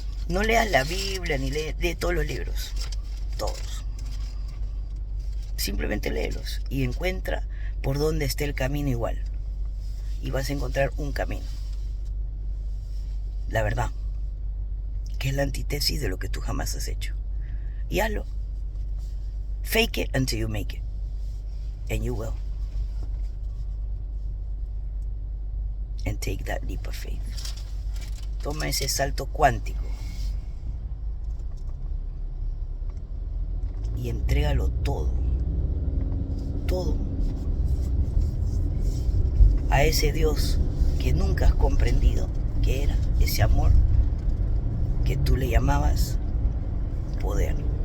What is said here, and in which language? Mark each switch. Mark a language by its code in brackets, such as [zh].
[es] No leas la Biblia ni lee todos los libros, todos. Simplemente léelos y encuentra por dónde esté el camino igual. Y vas a encontrar un camino. La verdad, que es la antítesis de lo que tú jamás has hecho. Y hazlo. [en] Fake it until you make it. And you will. And take that leap of faith. [es] Toma ese salto cuántico. Y entrégalo todo. Todo. A ese Dios que nunca has comprendido que era ese amor que tú le llamabas poder.